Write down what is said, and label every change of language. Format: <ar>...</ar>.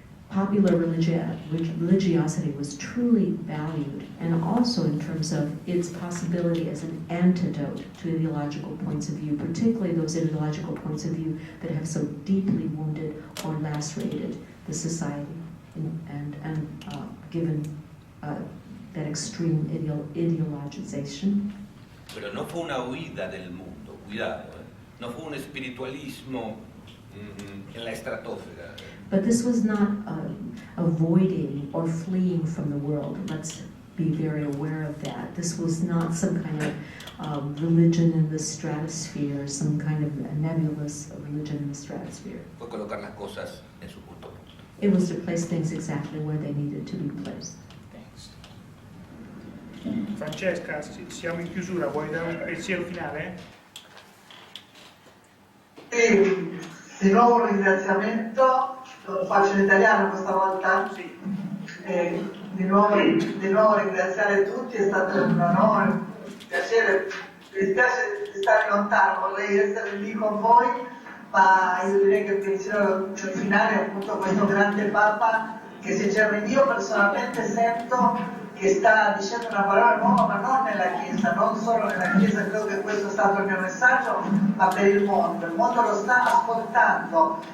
<en>popular religiosity was truly valued, and also in terms of its possibility as an antidote to ideological points of view, particularly those ideological points of view that have so deeply wounded or lacerated the society and given that extreme ideologization.</en> <es>Pero no fue una huida del mundo, cuidado, no fue un espiritualismo en la estratosfera.</es> <en>But this was not avoiding or fleeing from the world. Let's be very aware of that. This was not some kind of religion in the stratosphere, some kind of nebulous religion in the stratosphere.</en> <es>Fue colocar las cosas en su punto.</es> <en>It was to place things exactly where they needed to be placed. Thanks.</en> <it>Francesca, siamo in chiusura, vuoi dare un pensiero finale? Di nuovo un ringraziamento, lo faccio in italiano questa volta? Sì. Di nuovo ringraziare tutti, è stato un onore, un piacere, mi dispiace di stare lontano, vorrei essere lì con voi, ma io direi che il pensiero finale è appunto questo grande Papa che sinceramente io personalmente sento che sta dicendo una parola nuova, ma non nella Chiesa, non solo nella Chiesa, credo che questo è stato il mio messaggio, ma per il mondo lo sta ascoltando.</it>